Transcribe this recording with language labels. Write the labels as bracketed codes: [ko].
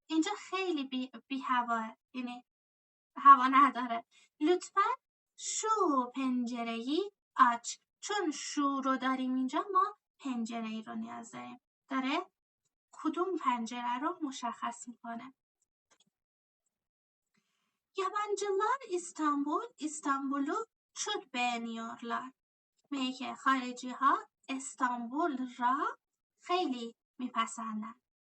[fa] اینجا خیلی بی هواه، یعنی هوا نداره. [tr] لطفاً شو پنجره‌ای aç. [fa] چون شو رو داریم اینجا ما پنجره‌ای رو نیاز داریم. داره کدوم پنجره رو مشخص میکنه. [tr] Yabancılar İstanbul'u çok beğeniyorlar. [fa] میگه که خارجی ها استانبول را خیلی میپسندن.